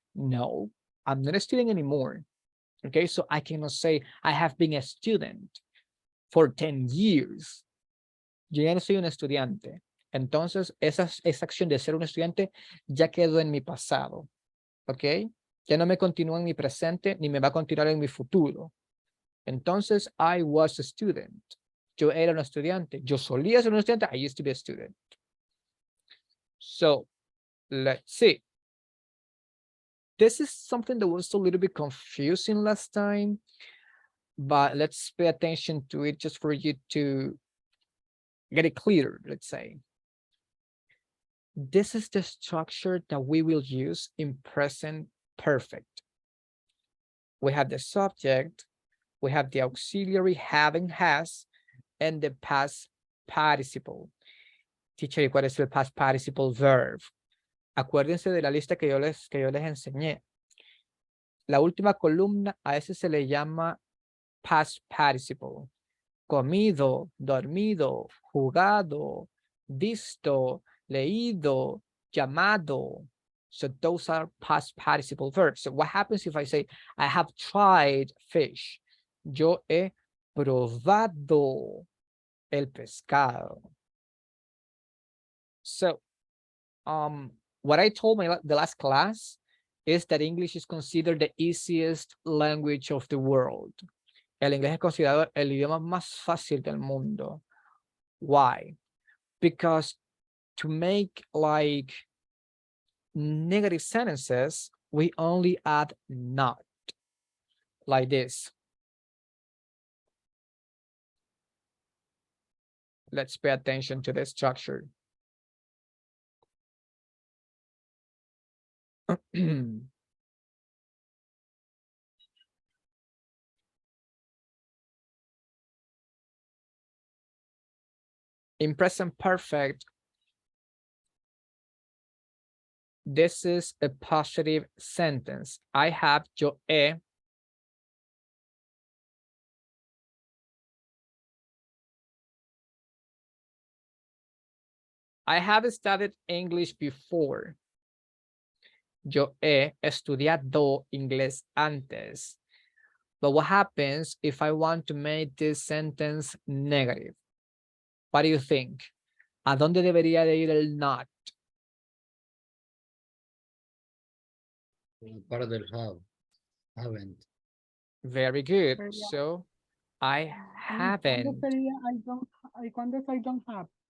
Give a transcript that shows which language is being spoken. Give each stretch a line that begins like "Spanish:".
English: No, I'm not a student anymore. Okay, so I cannot say I have been a student for 10 years.
Spanish: Yo ya no soy un estudiante. Entonces, esa acción de ser un estudiante ya quedó en mi pasado. ¿Ok? Ya no me continúa en mi presente ni me va a continuar en mi futuro.
English: Entonces, I was a student.
Spanish: Yo era un estudiante. Yo solía ser un estudiante.
English: I used to be a student. So, let's see. This is something that was a little bit confusing last time, but let's pay attention to it just for you to get it clear, let's say. This is the structure that we will use in present perfect. We have the subject, we have the auxiliary having has, and the past participle.
Spanish: Teacher, ¿y cuál es el past participle verb? Acuérdense de la lista que yo les enseñé. La última columna a ese se le llama past participle. Comido, dormido, jugado, visto, leído, llamado.
English: So those are past participle verbs. So what happens if I say, I have tried fish?
Spanish: Yo he probado el pescado.
English: So, what I told the last class is that English is considered the easiest language of the world.
Spanish: El inglés es considerado el idioma más fácil del mundo.
English: Why? Because to make like negative sentences, we only add not, like this. Let's pay attention to the structure. In present perfect, this is a positive sentence. I have,
Spanish: yo he.
English: I have studied English before.
Spanish: Yo he estudiado inglés antes.
English: But what happens if I want to make this sentence negative? What do you think?
Spanish: ¿A dónde debería de ir el not? Part del haven't.
English: Very good.
Spanish: Sería-
English: So I
Spanish: ¿Cuándo
English: haven't.
Spanish: sería ¿cuándo es
English: I don't have?